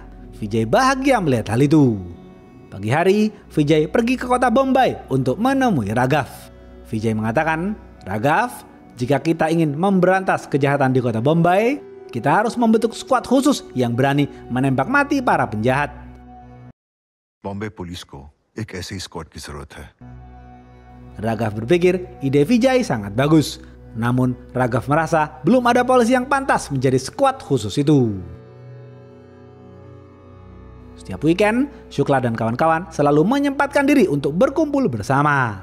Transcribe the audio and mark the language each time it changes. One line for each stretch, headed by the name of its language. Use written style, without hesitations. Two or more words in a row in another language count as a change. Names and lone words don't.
Indonesian: Vijay bahagia melihat hal itu. Pagi hari, Vijay pergi ke kota Bombay untuk menemui Raghav. Vijay mengatakan, "Raghav, jika kita ingin memberantas kejahatan di kota Bombay, kita harus membentuk skuad khusus yang berani menembak mati para penjahat."
Hindi: बॉम्बे पुलिस को एक ऐसे स्क्वाड की जरूरत है.
Indonesian: Raghav berpikir ide Vijay sangat bagus. Namun Raghav merasa belum ada polisi yang pantas menjadi skuad khusus itu. Setiap weekend, Shukla dan kawan-kawan selalu menyempatkan diri untuk berkumpul bersama.